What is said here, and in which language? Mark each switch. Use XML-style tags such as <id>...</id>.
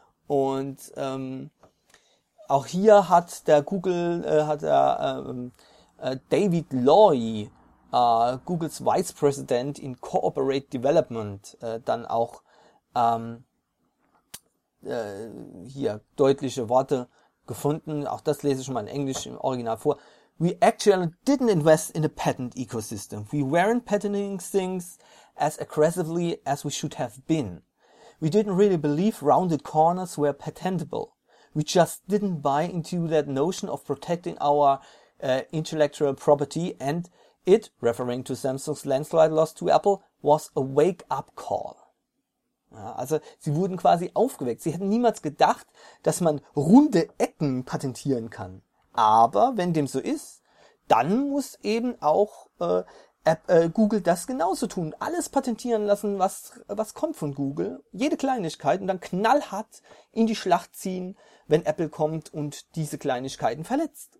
<de>Und auch hier hat der David Loy, Googles Vice President in Corporate Development, dann auch hier deutliche Worte gefunden. Auch das lese ich mal in Englisch im Original vor.</de> <en>We actually didn't invest in a patent ecosystem. We weren't patenting things as aggressively as we should have been. We didn't really believe rounded corners were patentable. We just didn't buy into that notion of protecting our intellectual property, and it, referring to Samsung's landslide loss to Apple, was a wake-up call.</en> <de>Ja, also sie wurden quasi aufgeweckt. Sie hätten niemals gedacht, dass man runde Ecken patentieren kann. Aber wenn dem so ist, dann muss eben auch Google das genauso tun. Alles patentieren lassen, was kommt von Google. Jede Kleinigkeit, und dann knallhart in die Schlacht ziehen, wenn Apple kommt und diese Kleinigkeiten verletzt.</de>